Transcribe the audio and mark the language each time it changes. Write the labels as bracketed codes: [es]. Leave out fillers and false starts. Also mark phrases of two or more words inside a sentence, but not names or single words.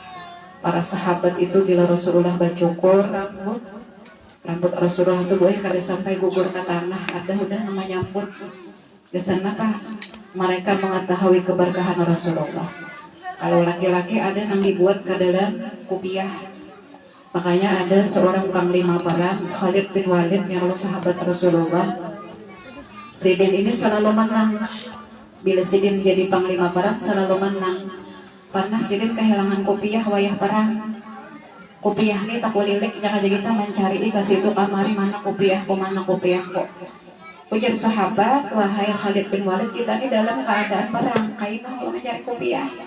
[bjn] Para sahabat itu bila Rasulullah bercukur rambut Rasulullah itu boleh kada sampai gugur ke tanah, ada udah nama nyampur. [id] Di sana mereka mengetahui keberkahan Rasulullah. Kalau laki-laki ada yang dibuat ke dalam kupiah. Makanya ada seorang panglima perang, Khalid bin Walid yang adalah sahabat Rasulullah. [bjn] Sidin ini selalu menang. Bila Sidin jadi panglima perang selalu menang. Pernah Sidin kehilangan kupiah wayah perang. Kupiah ini tak kulilik, jangan jadi kita mencari di situ kamari mana kupiahku. Ujar sahabat, wahai Khalid bin Walid, kita ini dalam keadaan perang, kain mau mencari kupiah.